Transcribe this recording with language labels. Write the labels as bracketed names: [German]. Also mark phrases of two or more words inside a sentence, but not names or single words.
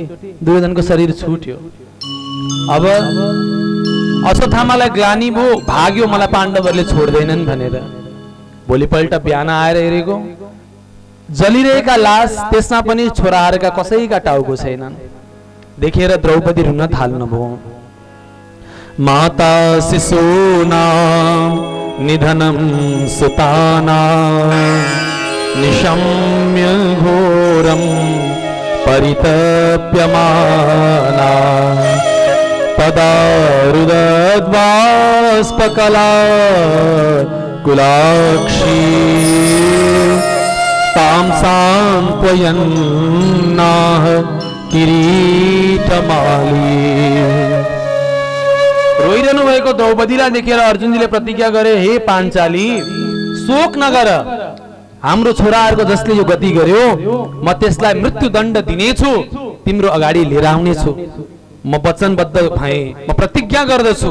[Nepali] दुर्योधनको शरीर छुट्यो। अब अश्वत्थामालाई ग्लानी भयो, भाग्यो मलाई पाण्डवहरूले छोड्दैनन् भनेर। भोलिपल्ट बिहान आएर हेरेको जलिरहेका लास, त्यसमा पनि छोराहरूका कसैका टाउको छैनन्। देखेर द्रौपदी रुन थाल्नुभयो। [Sanskrit] माता शिशूनां निधनं सुतानां निशम्य घोरं परितप्यमाना तदा रुदद्बाष्पकला कुलाक्षी तां सान्त्वयन्नाह किरीटमाली। [Nepali] रोइरहनु भएको द्रौपदीलाई देखेर अर्जुनजीले प्रतिज्ञा गरे, हे पाञ्चाली शोक नगर, हाम्रो छोराहरूको जसले यो गति गर्यो म त्यसलाई मृत्युदण्ड दिनेछु, तिम्रो अगाडि लिएर आउनेछु। म वचनबद्ध भएँ, म प्रतिज्ञा गर्दछु।